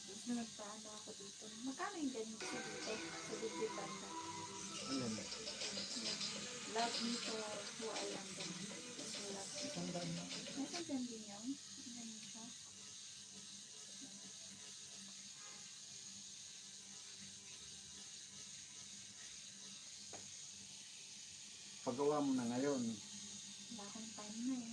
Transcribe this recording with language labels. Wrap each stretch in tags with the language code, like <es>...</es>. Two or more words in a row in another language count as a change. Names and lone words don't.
<tl>na nagpaano ako dito. Magkano yung ganito sa dito? Sa dibdib banda. Ayan.</tl> <en>Love me for who I am.</en> <tl>Sulat. Nasaan dyan din yun? Ganun siya. Pagawa mo na ngayon. Wala akong time na eh.</tl>